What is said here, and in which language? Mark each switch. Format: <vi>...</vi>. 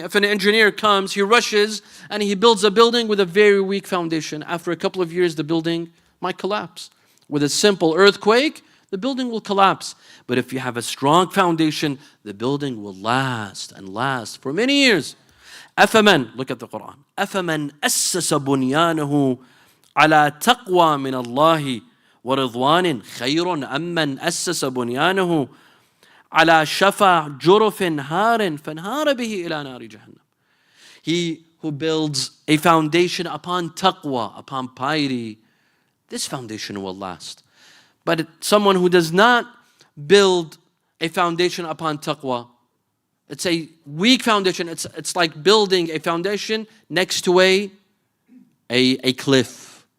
<en>If an engineer comes, he rushes and he builds a building with a very weak foundation. After a couple of years, the building might collapse. With a simple earthquake, the building will collapse. But if you have a strong foundation, the building will last and last for many years. أفمن, look at the Quran.</en> <ar>أفمن أسس بنيانه على تقوى من الله ورضوان خير أم من أسس بنيانه على شفا جرف هار فانهار به إلى نار جهنم.</ar> <en>He who builds a foundation upon taqwa, upon piety, this foundation will last. But someone who does not build a foundation upon taqwa, it's a weak foundation. It's like building a foundation next to a cliff.</en>